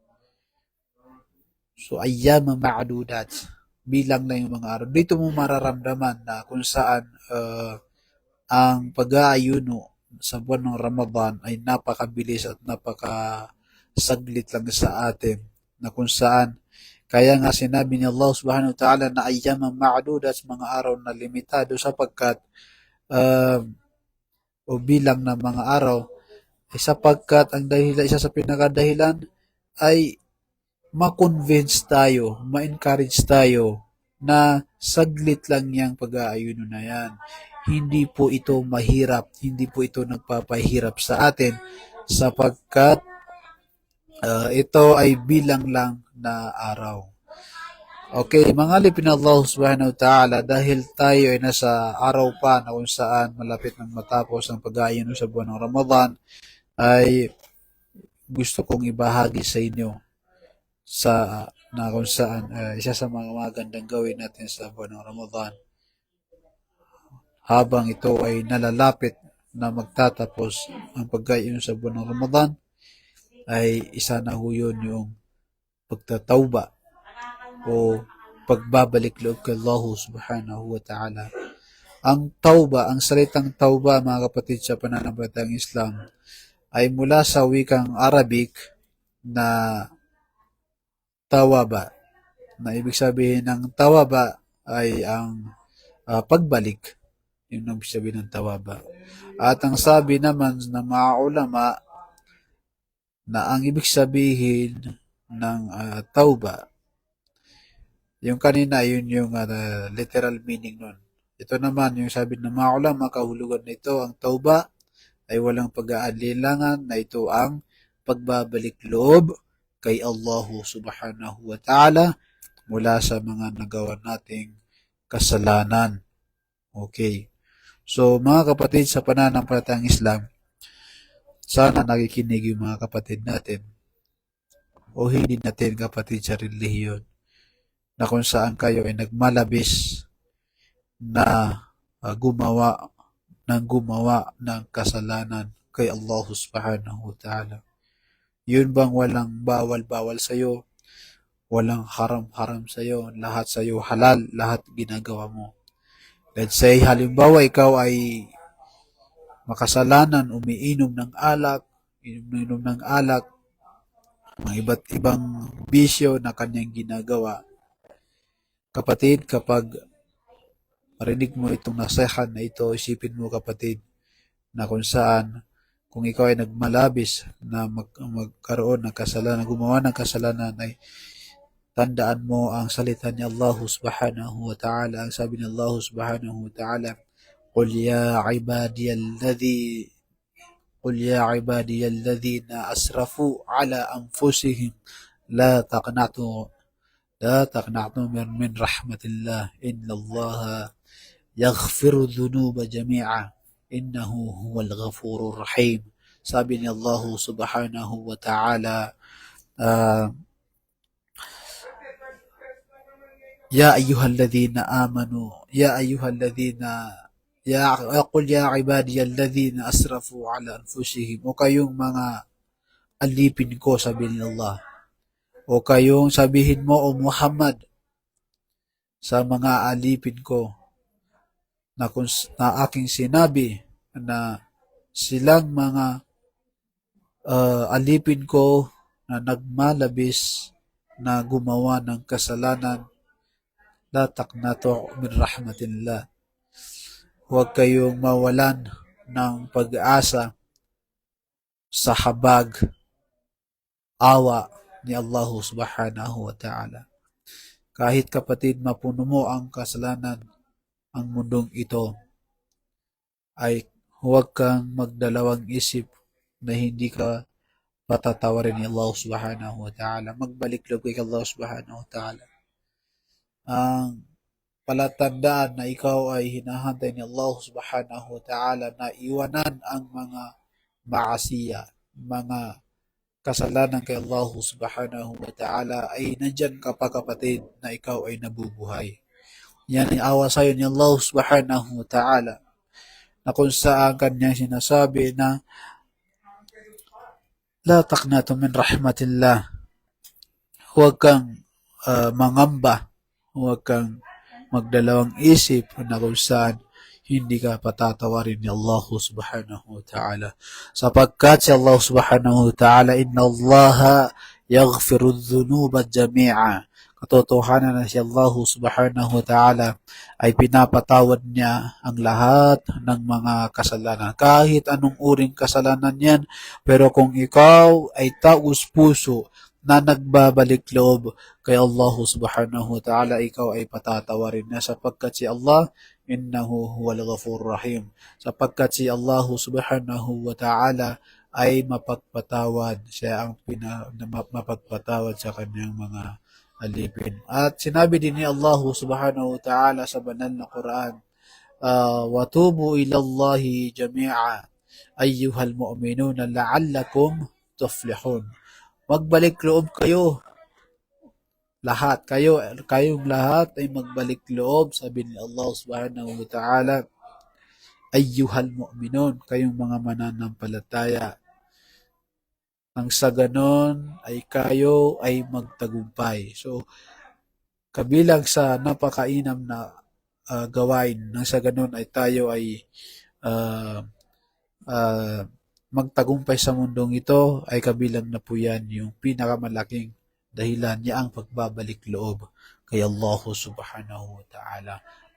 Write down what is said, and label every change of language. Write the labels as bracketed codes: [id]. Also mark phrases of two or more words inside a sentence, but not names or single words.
[tl] So, [ar] أياما معدودات, [tl] bilang na yung mga araw. Dito mo mararamdaman na kung saan ang pag-aayuno sa buwan ng Ramadan ay napakabilis at napakasaglit lang sa atin, na kung saan kaya nga sinabi ni [ar] الله سبحانه وتعالى [tl] na [ar] أياما معدودات, [tl] mga araw na limitado, sapagkat o bilang ng mga araw ay sapagkat ang dahilan, isa sa pinakadahilan ay ma-convince tayo, ma-encourage tayo na saglit lang yung pag-aayuno na yan. Hindi po ito mahirap, hindi po ito nagpapahirap sa atin, sapagkat ito ay bilang lang na araw. Okay, mga alipin [ar] الله سبحانه وتعالى, [tl] dahil tayo ay nasa araw pa na kung saan malapit nang matapos ang pag-aayuno sa buwan ng Ramadan, ay gusto kong ibahagi sa inyo na kung saan isa sa mga magandang gawin natin sa buwan ng Ramadan habang ito ay nalalapit na magtatapos ang pag-aayuno sa buwan ng Ramadan, ay isa na ho yun yung pagtatawba o pagbabalik loob kay [ar] الله سبحانه وتعالى. [tl] Ang tawba, ang salitang tawba, mga kapatid sa pananampalatayang Islam, ay mula sa wikang Arabic na tawaba, na ibig sabihin ng tawaba ay ang pagbalik. Yun ang sabi ng tawaba. At ang sabi naman ng mga ulama na ang ibig sabihin ng tauba, yung kanina, yun yung [en] literal meaning [tl] nun. Ito naman, yung sabi ng mga ulama, kahulugan nito, ang tauba ay walang pag-aalinlangan na ito ang pagbabalik loob kay [ar] الله سبحانه وتعالى [tl] mula sa mga nagawa nating kasalanan. Okay. So, mga kapatid sa pananampalatayang Islam, sana nakikinig yung mga kapatid natin o hindi natin kapatid sa relihiyon na kung saan kayo ay nagmalabis na gumawa ng kasalanan kay [ar] الله سبحانه وتعالى. [tl] Yun bang walang bawal-bawal sa'yo, walang haram-haram sa'yo, lahat sa'yo halal, lahat ginagawa mo. [en] Let's say, [tl] halimbawa, ikaw ay makasalanan, umiinom ng alak, mga iba't ibang bisyo na kanyang ginagawa. Kapatid, kapag marinig mo itong nasihat na ito, isipin mo kapatid, na kung saan, kung ikaw ay nagmalabis na magkaroon ng kasalanan, gumawa ng kasalanan, ay tandaan mo ang salita ni [ar] الله سبحانه وتعالى. [tl] Ang sabi ni [ar] الله سبحانه وتعالى, قل يا عبادي الذين أسرفوا على أنفسهم لا تقنطوا من رحمة الله إن الله يغفر الذنوب جميعا إنه هو الغفور الرحيم. [tl] Sabi ni [ar] الله سبحانه وتعالى, يا أيها الذين آمنوا قل يا عبادي الذين أسرفوا على أنفسهم, [tl] o kayong mga alipin ko, sabi ni Allah, o kayong sabihin mo, o Muhammad, sa mga alipin ko na aking sinabi na silang mga alipin ko na nagmalabis na gumawa ng kasalanan, [ar] لا تقنطوا من رحمة الله, [tl] huwag kayong mawalan ng pag-asa sa habag, awa ni [ar] الله سبحانه وتعالى. [tl] Kahit kapatid mapuno mo ang kasalanan ang mundong ito, ay huwag kang magdalawang isip na hindi ka patatawarin ni [ar] الله سبحانه وتعالى. [tl] Magbalik loob kay [ar] الله سبحانه وتعالى. [tl] Ang palatandaan na ikaw ay hinahantay ni [ar] الله سبحانه وتعالى [tl] na iwanan ang mga maasiya, mga kasalanan kay [ar] الله سبحانه وتعالى, [tl] ay nandyan ka pa kapatid na ikaw ay nabubuhay. Yan ay awa sa'yo ni [ar] الله سبحانه وتعالى, [tl] na kung saan kanyang sinasabi na [ar] لا تقنطوا من رحمة الله, [tl] huwag kang mangamba, huwag kang magdalawang isip na kung saan hindi ka patatawarin ni [ar] الله سبحانه وتعالى. [tl] Sapagkat si [ar] الله سبحانه وتعالى, إن الله يغفر الذنوب جميعا. [tl] Katotohanan na si [ar] الله سبحانه وتعالى [tl] ay pinapatawad niya ang lahat ng mga kasalanan. Kahit anong uring kasalanan yan, pero kung ikaw ay taus puso na nagbabalik loob kay [ar] الله سبحانه وتعالى, [tl] ikaw ay patatawarin na, sapagkat si Allah, [ar] إنه هو الغفور الرحيم, [tl] sapagkat si [ar] الله سبحانه وتعالى [tl] ay mapagpatawad. Siya ang mapagpatawad sa kanyang mga alipin. At sinabi din ni [ar] الله سبحانه وتعالى [tl] sa banal na Quran, [ar] وَتُوبُوا إِلَى اللَّهِ جَمِيعًا أَيُّهَا الْمُؤْمِنُونَ لَعَلَّكُمْ تُفْلِحُونَ. [tl] Magbalik loob kayo. Kayong lahat ay magbalik loob, sabi ni [ar] الله سبحانه وتعالى, أيها المؤمنون, [tl] kayong mga mananampalataya. Nang sa ganon ay kayo ay magtagumpay. So, kabilang sa napakainam na gawain, nang sa ganon ay tayo ay magtagumpay sa mundong ito, ay kabilang na po yan yung pinakamalaking dahilan niya ang pagbabalik loob kay [ar] الله سبحانه وتعالى.